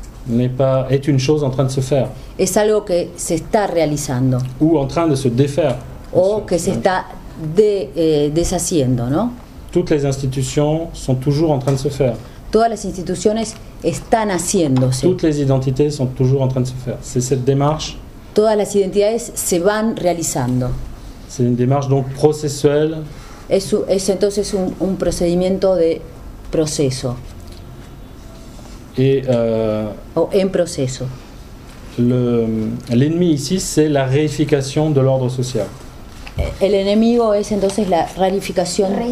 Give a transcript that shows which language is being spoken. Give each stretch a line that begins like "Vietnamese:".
French: Est une chose en train de se faire.
Spanish: Es algo que se está realizando.
French: Ou en train de se défaire.
Spanish: O que se está deshaciendo, ¿no?
French: Toutes les institutions sont toujours en train de se faire.
Spanish: Todas las instituciones están haciéndose.
French: Toutes les identités sont toujours en train de se faire. C'est cette démarche.
Spanish: Todas las identidades se van realizando.
French: C'est une démarche donc processuelle.
Spanish: Es entonces un procedimiento de proceso.
French: Et
Spanish: o en proceso.
French: L'ennemi ici, c'est la réification de l'ordre social.
Spanish: El enemigo es entonces la reificación